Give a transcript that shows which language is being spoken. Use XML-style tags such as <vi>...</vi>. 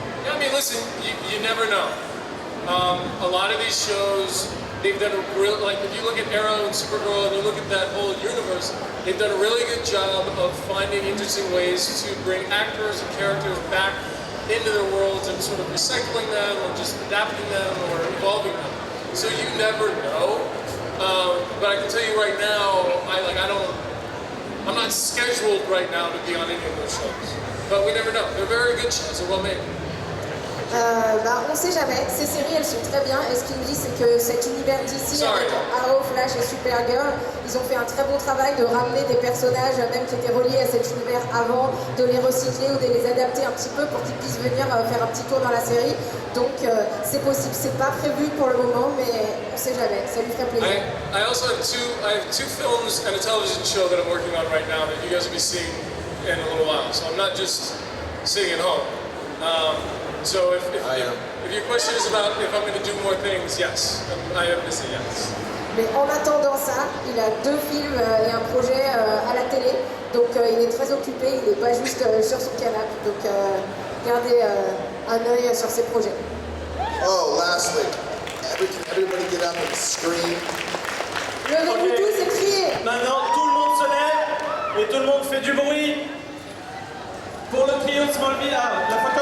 <en>Yeah, I mean, listen, you never know. A lot of these shows, they've done a real, like if you look at Arrow and Supergirl and you look at that whole universe, they've done a really good job of finding interesting ways to bring actors and characters back into their worlds and sort of recycling them or just adapting them or evolving them. So you never know. But I can tell you right now, I'm not scheduled right now to be on any of those shows. But we never know. They're very good shows. They're well made.</en> <fr>On ne sait jamais, ces séries elles sont très bien et ce qu'ils me disent c'est que cet univers d'ici avec Arrow, Flash et Supergirl, ils ont fait un très bon travail de ramener des personnages même qui étaient reliés à cet univers avant, de les recycler ou de les adapter un petit peu pour qu'ils puissent venir faire un petit tour dans la série. Donc c'est possible, c'est pas prévu pour le moment mais on ne sait jamais, ça lui ferait plaisir.</fr> <en>I also have two films and a television show that I'm working on right now that you guys will be seeing in a little while. So I'm not just sitting at home. So if your question is about if I'm going to do more things, yes, I am busy, yes.</en> <fr>Mais en attendant ça, il a 2 films et un projet à la télé, donc il est très occupé, il n'est pas juste sur son canapé, donc gardez un œil sur ses projets.</fr> <en>Oh, lastly, everybody get up and scream.</en> <fr>Levez-vous tous et criez. Maintenant, tout le monde se lève et tout le monde fait du bruit pour le trio de Smallville. Ah, la photo.</fr>